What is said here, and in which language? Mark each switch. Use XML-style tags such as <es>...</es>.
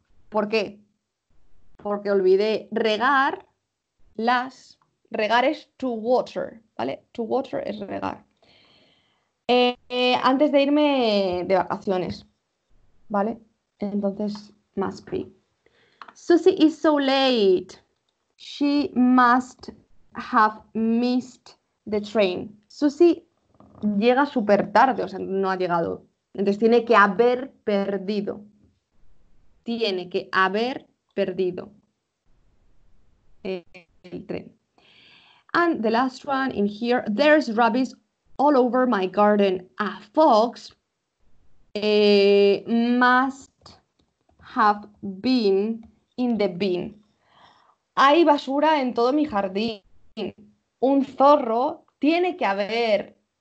<es>¿Por qué? Porque olvidé regar las... Regar es to water, ¿vale? To water es regar. Antes de irme de vacaciones, ¿vale?</es> <en>Entonces, must be. Susie is so late. She must have missed the train.</en> <es>Susie llega súper tarde, o sea, no ha llegado. Entonces tiene que haber perdido. Tiene que haber perdido el tren.</es> <en>And the last one in here, there's rubbish all over my garden. A fox must have been in the bin.</en> <es>Hay basura en todo mi jardín. Un zorro tiene que haber.</es>